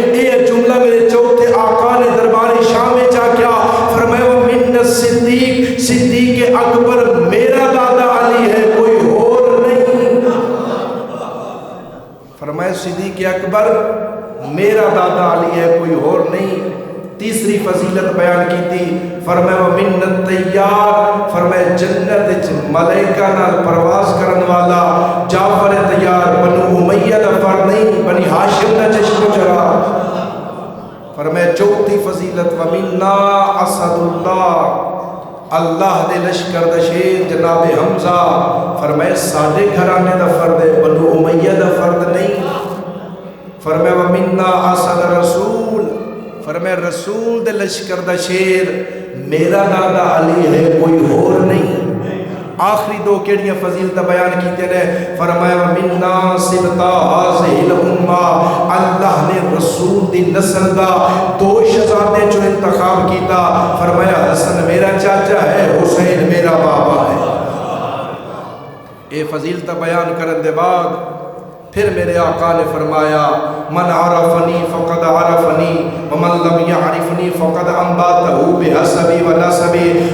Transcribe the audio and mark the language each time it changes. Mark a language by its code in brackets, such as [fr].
[ur] یہ جملہ میرے چوتھے آقا نے دربار شام میں جا کیا فرمایا ومن الصدیق، صدیق اکبر میرا دادا علی ہے، کوئی اور نہیں. فرمایا صدیق اکبر میرا دادا علی ہے، کوئی اور نہیں. تیسری فضیلت بیان کی تھی فرمایا ومن الطیار. [pa] فرمایا جنت وچ ملائکہ نال پرواز کرن والا جعفر طیار بنو امیہ دا فرد نہیں، بنی ہاشم دا چشم و چراغ. فرمایا چوتھی فضیلت ومنا اسد اللہ، اللہ دے لشکر دا شیر جناب حمزہ. فرمایا ساڈے گھرانے دا فرد ہے، بنو امیہ دا فرد نہیں. فرمایا ومنا اسد رسول. فرمایا رسول دے لشکر دا شیر میرا دادا علی ہے، کوئی اور نہیں. آخری 2 کیڑیاں فضیلتہ بیان کیتے نے. [ar] فرمایا ومنا سبتا هذه الامہ. [pa] اللہ نے رسول دی نسل دا 2 شہزادے جو انتخاب کیتا. فرمایا حسن میرا چاچا ہے، حسین میرا بابا ہے. اے فضیلتہ بیان کرن دے بعد پھر میرے آقا نے فرمایا [ar] من عرفنی فقد عرفنی ومن لم یعرفنی فقد انباتہ بحسبی و نسبی.